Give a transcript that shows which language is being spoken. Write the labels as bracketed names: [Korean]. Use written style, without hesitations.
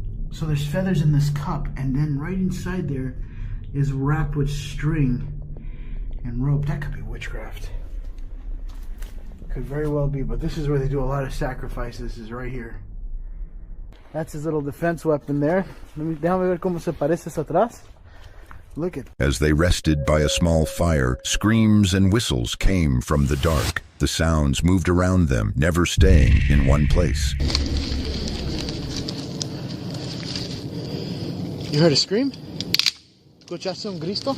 [English] So there's feathers in this cup. And then right inside there is wrapped with string and rope. That could be witchcraft. Could very well be, but this is where they do a lot of sacrifices, is right here. That's his little defense weapon there. [Spanish] Déjame ver cómo se parece hacia atrás. [English] Look at. As they rested by a small fire, screams and whistles came from the dark. The sounds moved around them, never staying in one place. You heard a scream? [Spanish] ¿Escuchaste un grito?